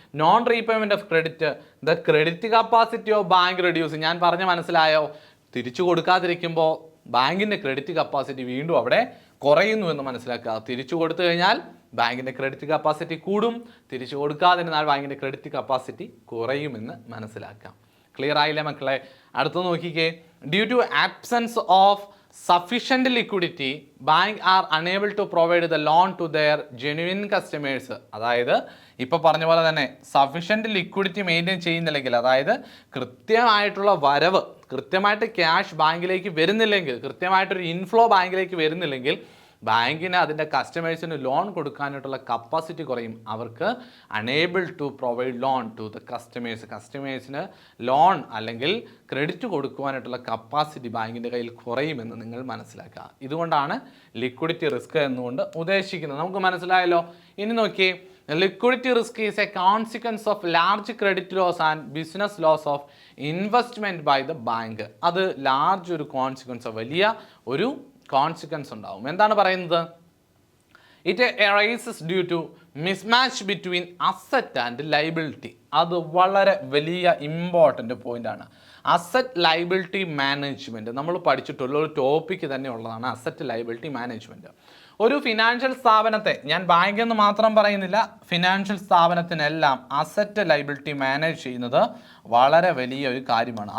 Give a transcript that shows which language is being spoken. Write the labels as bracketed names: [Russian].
[English] Non repayment of credit, the credit capacity of bank reduce. [Malayalam] ഞാൻ പറഞ്ഞ മനസ്സിലായോ? തിരിച്ചു കൊടുക്കാതിരിക്കുമ്പോൾ ബാങ്കിൻ്റെ ക്രെഡിറ്റ് കപ്പാസിറ്റി വീണ്ടും അവിടെ കുറയുന്നു എന്ന് മനസ്സിലാക്കുക. തിരിച്ചു കൊടുത്തു കഴിഞ്ഞാൽ ബാങ്കിൻ്റെ ക്രെഡിറ്റ് കപ്പാസിറ്റി കൂടും, തിരിച്ചു കൊടുക്കാതിരുന്നാൽ ബാങ്കിൻ്റെ ക്രെഡിറ്റ് കപ്പാസിറ്റി കുറയുമെന്ന് മനസ്സിലാക്കാം. ക്ലിയർ ആയില്ലേ മക്കളെ? അടുത്ത് നോക്കിക്കേ. [English] Due to absence of sufficient liquidity, bank are unable to provide the loan to their genuine customers. [Malayalam] അതായത് ഇപ്പോൾ പറഞ്ഞ പോലെ തന്നെ സഫിഷ്യൻറ്റ് ലിക്വിഡിറ്റി മെയിൻറ്റെയിൻ ചെയ്യുന്നില്ലെങ്കിൽ, അതായത് കൃത്യമായിട്ടുള്ള വരവ്, കൃത്യമായിട്ട് ക്യാഷ് ബാങ്കിലേക്ക് വരുന്നില്ലെങ്കിൽ, കൃത്യമായിട്ടൊരു ഇൻഫ്ലോ ബാങ്കിലേക്ക് വരുന്നില്ലെങ്കിൽ ബാങ്കിന് അതിൻ്റെ കസ്റ്റമേഴ്സിന് ലോൺ കൊടുക്കാനായിട്ടുള്ള കപ്പാസിറ്റി കുറയും. അവർക്ക് [English] unable to provide loan to the കസ്റ്റമേഴ്സിന് [Malayalam] ലോൺ അല്ലെങ്കിൽ ക്രെഡിറ്റ് കൊടുക്കുവാനായിട്ടുള്ള കപ്പാസിറ്റി ബാങ്കിൻ്റെ കയ്യിൽ കുറയുമെന്ന് നിങ്ങൾ മനസ്സിലാക്കുക. ഇതുകൊണ്ടാണ് ലിക്വിഡിറ്റി റിസ്ക് എന്നുകൊണ്ട് ഉദ്ദേശിക്കുന്നത്. നമുക്ക് മനസ്സിലായല്ലോ. ഇനി നോക്കിയേ, [English] liquidity risk is a consequence of large credit loss and business loss of investment by the bank. [Malayalam] അത് ലാർജ് ഒരു കോൺസിക്വൻസ്, വലിയ ഒരു കോൺസിക്വൻസ് ഉണ്ടാവും. എന്താണ് പറയുന്നത്? [English] It arises due to mismatch between asset and liability. [Malayalam] അത് വളരെ വലിയ ഇമ്പോർട്ടൻ്റ് പോയിൻ്റാണ്. അസറ്റ് ലൈബിലിറ്റി മാനേജ്മെൻറ്റ് നമ്മൾ പഠിച്ചിട്ടുള്ള ഒരു ടോപ്പിക്ക് തന്നെ ഉള്ളതാണ് അസറ്റ് ലൈബിലിറ്റി മാനേജ്മെൻറ്റ്. ഒരു ഫിനാൻഷ്യൽ സ്ഥാപനത്തെ, ഞാൻ ബാങ്ക് എന്ന് മാത്രം പറയുന്നില്ല, ഫിനാൻഷ്യൽ സ്ഥാപനത്തിനെല്ലാം അസറ്റ് ലൈബിലിറ്റി മാനേജ് ചെയ്യുന്നത് വളരെ വലിയ ഒരു കാര്യമാണ്.